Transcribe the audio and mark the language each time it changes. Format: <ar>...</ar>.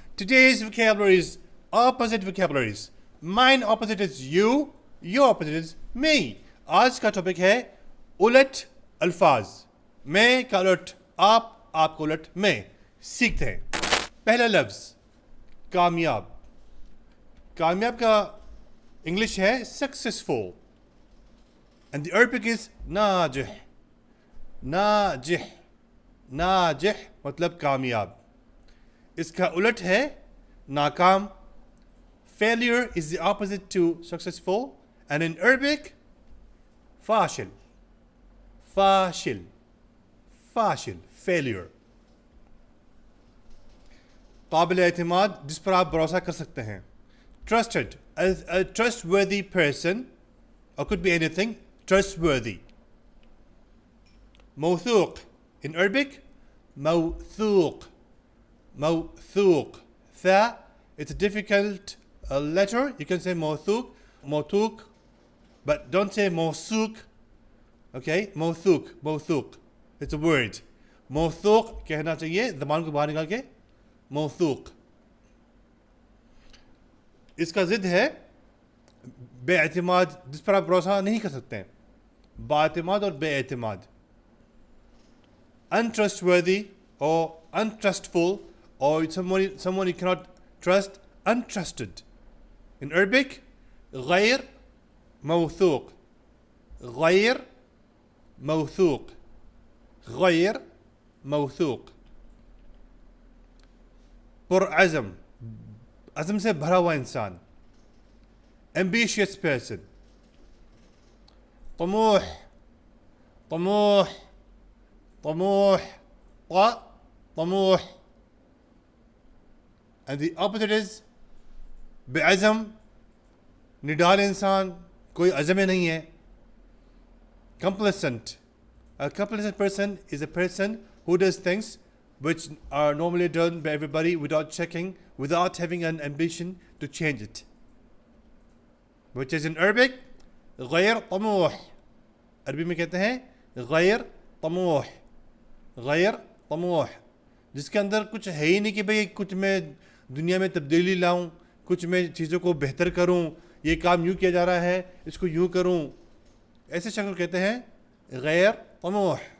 <en>Today's vocabulary is opposite vocabularies. Mine opposite is you, your opposite is me.</en> <hi>आज का topic है उलट अल्फाज. मैं का उलट आप का उलट मैं. सीखते हैं. पहला लफ्ज कामयाब. कामयाब का इंग्लिश है successful</hi> <en>and the Arabic is</en> <hi>नाजिह. नाजिह नाजिह मतलब कामयाब. इसका उलट है नाकाम.</hi> <en>Failure is the opposite to successful, and in Arabic फाशिल.</en> <ar>फाशिल फाशिल failure.</ar> <hi>काबिल एतमाद जिस पर आप भरोसा कर सकते हैं.</hi> <en>Trusted, a trustworthy person, or could be anything. Trustworthy. موثوق in Arabic موثوق.</en> <ar>موثوق.</ar> <en>Tha, it's a difficult letter. You can say موثوق, موثوق, but don't say موثوق.</en> <ar>Okay, موثوق, موثوق.</ar> <en>It's a word.</en> <hi>موثوق कहना चाहिए ज़बान को बाहर निकाल के.</hi> <ar>موثوق.</ar> <hi>इसका ज़िद है बेएतिमाद जिस पर आप भरोसा नहीं कर सकते हैं. बाएतिमाद और बेएतिमाद.</hi> <en>Untrustworthy or untrustful, or someone you cannot trust, untrusted. In Arabic, غير موثوق.</en> <ar>غير موثوق. غير موثوق.</ar> <hi>पुरअज़म, अज़म से भरा हुआ इंसान.</hi> <en>Ambitious person. طموح. طموح.</en> <ar>طموح. طموح.</ar> <en>And the opposite is</en> <hi>बेअज़म, निडाल इंसान, कोई अज़म नहीं है.</hi> <en>Complacent. A complacent person is a person who does things which are normally done by everybody without checking, without having an ambition to change it. Which is in Arabic غير طموح.</en> <hi>अरबी में कहते हैं غير طموح. غير طموح, जिसके अंदर कुछ है ही नहीं कि भाई कुछ मैं दुनिया में तब्दीली लाऊं, कुछ मैं चीज़ों को बेहतर करूं, ये काम यूँ किया जा रहा है इसको यूँ करूं. ऐसे शख्स कहते हैं गैर तमूह.</hi>